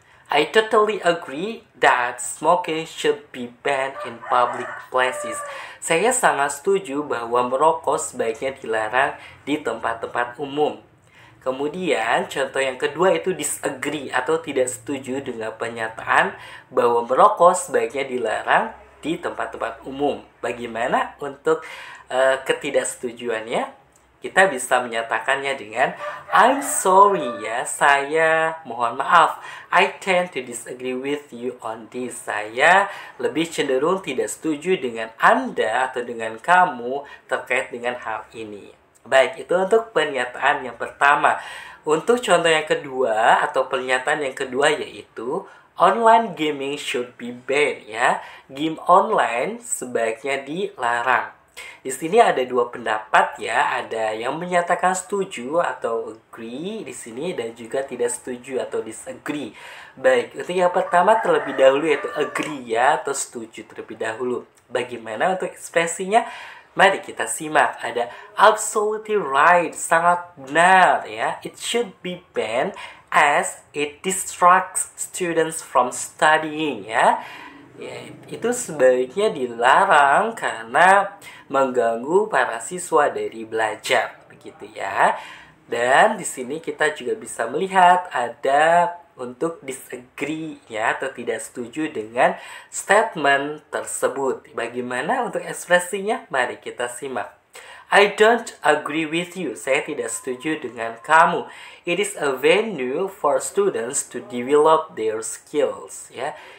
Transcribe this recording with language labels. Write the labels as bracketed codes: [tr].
[en] I totally agree that smoking should be banned in public places. [id] Saya sangat setuju bahwa merokok sebaiknya dilarang di tempat-tempat umum. Kemudian contoh yang kedua itu disagree atau tidak setuju dengan pernyataan bahwa merokok sebaiknya dilarang di tempat-tempat umum. Bagaimana untuk ketidaksetujuannya? Kita bisa menyatakannya dengan [en] I'm sorry, [id] ya, saya mohon maaf. [en] I tend to disagree with you on this. [id] Saya lebih cenderung tidak setuju dengan Anda atau dengan kamu terkait dengan hal ini. Baik, itu untuk pernyataan yang pertama. Untuk contoh yang kedua atau pernyataan yang kedua yaitu [en] online gaming should be banned, [id] ya. Game online sebaiknya dilarang. Di sini ada dua pendapat, ya. Ada yang menyatakan setuju atau agree di sini dan juga tidak setuju atau disagree. Baik, untuk yang pertama terlebih dahulu yaitu agree, ya, atau setuju terlebih dahulu. Bagaimana untuk ekspresinya? Mari kita simak. Ada [en] absolutely right, [id] sangat benar, ya. [en] It should be banned as it distracts students from studying, ya. [id] Ya, itu sebaiknya dilarang karena mengganggu para siswa dari belajar, begitu, ya. Dan di sini kita juga bisa melihat ada untuk disagree, ya, atau tidak setuju dengan statement tersebut. Bagaimana untuk ekspresinya? Mari kita simak. [en] I don't agree with you. [id] Saya tidak setuju dengan kamu. [en] It is a venue for students to develop their skills, ya.